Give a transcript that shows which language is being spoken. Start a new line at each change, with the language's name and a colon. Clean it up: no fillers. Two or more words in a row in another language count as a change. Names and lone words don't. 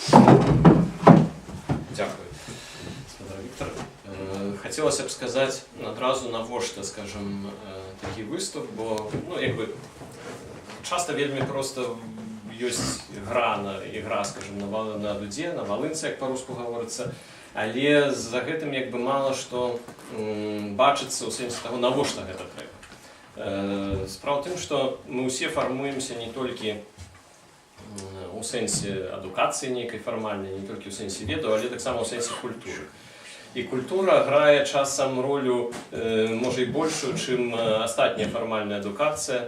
Ukrainian: Дякую, господар Віктор. Хотілося б сказати одразу навошта, скажімо, такий виступ, бо, часто вельми просто есть ігра, скажімо, на дуді, на волинці, як по-руску говориться,
Belarusian: але за гэтым мало што бачыцца ў сэнсе таго, навошта гэта трэба. Справа ў тым, што мы ўсе фармуемся не толькі ў сэнсе адукацыі нейкай фармальнай, не толькі ў сэнсе ведаў, але таксама ў сэнсе культуры. І культура грае часам ролю, можа, і большую, чым астатняя фармальная адукацыя.